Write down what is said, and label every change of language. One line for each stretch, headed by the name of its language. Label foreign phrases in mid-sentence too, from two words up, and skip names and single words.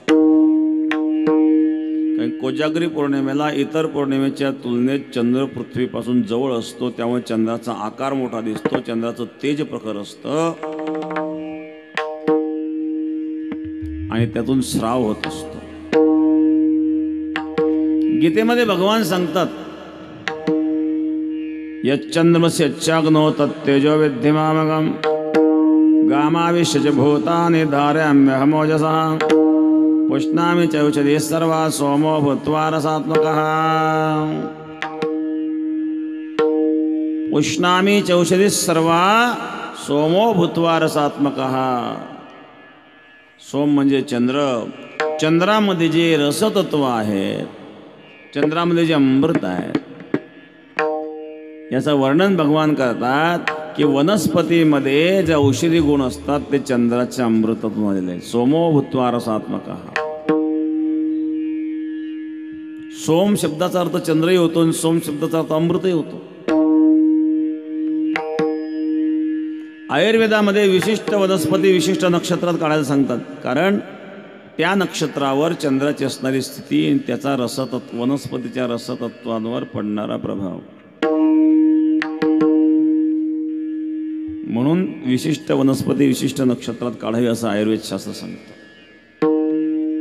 Marathi: कारण कोजागरी पौर्णिमेला इतर पौर्णिमेच्या तुलनेत चंद्र पृथ्वीपासून जवळ असतो, त्यामुळे चंद्राचा आकार मोठा दिसतो, चंद्राचं तेज प्रखर असतं आणि त्यातून स्राव होत असतो. गीतेमध्ये भगवान सांगतात,
Sanskrit: यच्चंद्रमस्य यच्चाग्नो तत्तेजो विद्धिमामगम गामाविश्य भूतानि धारयाम्यहमोजसा पुष्णामि चौषधि सर्वा सोमो भूत्वा रसात्मकः. पुष्णामि चौषधि सर्वा सोमो भूत्वा रसात्मकः.
Marathi: सोम म्हणजे चंद्र. चंद्रामध्ये जे रसतत्व आहे, चंद्रामध्ये जे अमृत आहे, याचं वर्णन भगवान करतात. की वनस्पतीमध्ये जे औषधी गुण असतात ते चंद्राच्या अमृतातून आलेले आहेत.
Sanskrit: सोमो भूत्वा रसात्मकः.
Marathi: सोम शब्दाचा अर्थ चंद्रही होतो आणि सोम शब्दाचा अर्थ अमृतही होतो. आयुर्वेदामध्ये विशिष्ट वनस्पती विशिष्ट नक्षत्रात काढायला सांगतात, कारण त्या नक्षत्रावर चंद्राची असणारी स्थिती आणि त्याचा रसतत्व वनस्पतीच्या रसतत्वांवर पडणारा प्रभाव, म्हणून विशिष्ट वनस्पती विशिष्ट नक्षत्रात काढावी असं आयुर्वेदशास्त्र सांगतं.